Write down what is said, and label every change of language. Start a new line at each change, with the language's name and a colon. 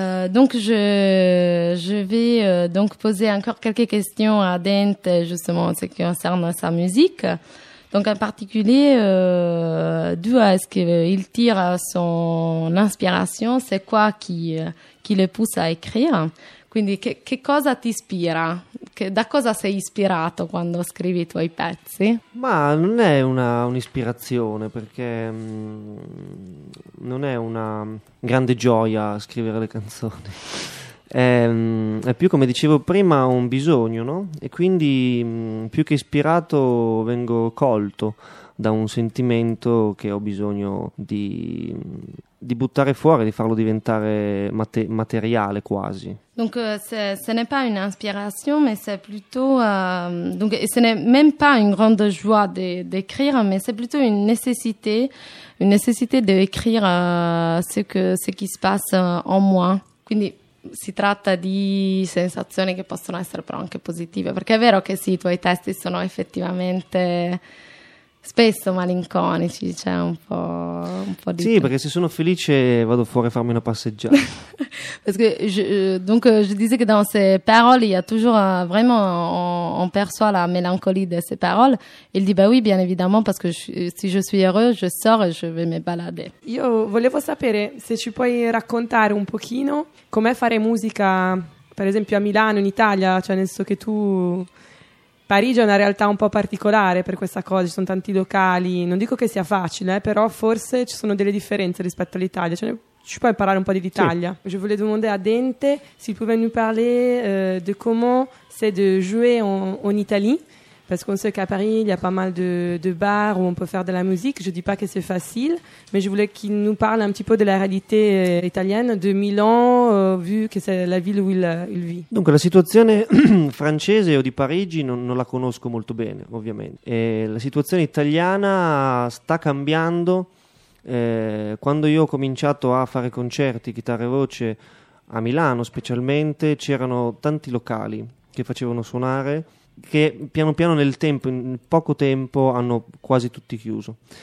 French: Donc je vais donc poser encore quelques questions à Dente justement en ce qui concerne sa musique. Donc en particulier, d'où est-ce qu'il tire son inspiration? C'est quoi qui le pousse à écrire?
Italian: Quindi che cosa ti ispira? Da cosa sei ispirato quando scrivi i tuoi pezzi? Ma non è un'ispirazione, perché non è una grande gioia scrivere le canzoni. È più, come dicevo prima, un bisogno, no? E quindi più che ispirato vengo colto da un sentimento che ho bisogno di buttare fuori, di farlo diventare materiale quasi.
French: Donc ce n'est pas une inspiration, mais c'est plutôt donc ce n'est même pas une grande joie d'écrire, mais c'est plutôt une nécessité d'écrire ce qui se passe en moi.
Italian: Quindi si tratta di sensazioni che possono essere però anche positive, perché è vero che sì, i tuoi testi sono effettivamente spesso malinconici, cioè un po' di sì, tutto. Perché se sono felice vado fuori a farmi una passeggiata.
French: Parce que je disais que dans ces paroles, il y a toujours vraiment, on perçoit la mélancolie de ces paroles. Il dit, bah oui, bien évidemment, parce que si je suis heureux, je sors et je vais me balader.
Italian: Io volevo sapere se ci puoi raccontare un pochino com'è fare musica, per esempio, a Milano, in Italia, cioè nel senso che tu... Parigi è una realtà un po' particolare per questa cosa, ci sono tanti locali, non dico che sia facile, però forse ci sono delle differenze rispetto all'Italia. Cioè, ci puoi parlare un po' dell'Italia? Sì.
French: Je voulais demander à Dente s'il pouvait nous parler de comment c'est de jouer en Italie, parce qu'on sait qu'à Paris, il y a pas mal de bars où on peut faire de la musique, je dis pas que c'est facile, mais je voulais qu'il nous parle un petit peu de la réalité italienne de Milan, vu que c'est la ville où il vit.
Italian: Dunque, la situazione francese o di Parigi non la conosco molto bene, ovviamente. E la situazione italiana sta cambiando. Quando io ho cominciato a fare concerti, chitarra e voce, a Milano specialmente, c'erano tanti locali che facevano suonare, che piano piano nel tempo, in poco tempo, hanno quasi tutti chiuso.